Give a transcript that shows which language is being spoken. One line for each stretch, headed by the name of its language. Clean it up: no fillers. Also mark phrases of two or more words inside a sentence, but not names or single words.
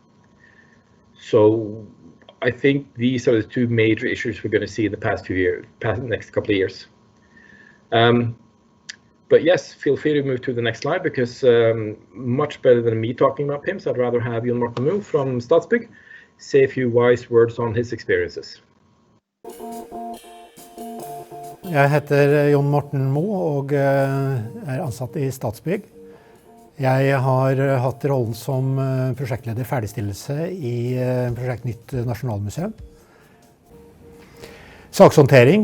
English: So I think these are the two major issues we're going to see in the next couple of years. But yes, feel free to move to the next slide, because much better than me talking about Pims, I'd rather have Jon Morten Moe from Statsbygg say a few wise words on his experiences.
Norwegian: Jeg heter Jon Morten Moe og ansatt I Statsbygg. Jeg har hatt rollen som prosjektleder ferdigstillelse I prosjekt Nytt Nasjonalmuseum. Sakshåndtering.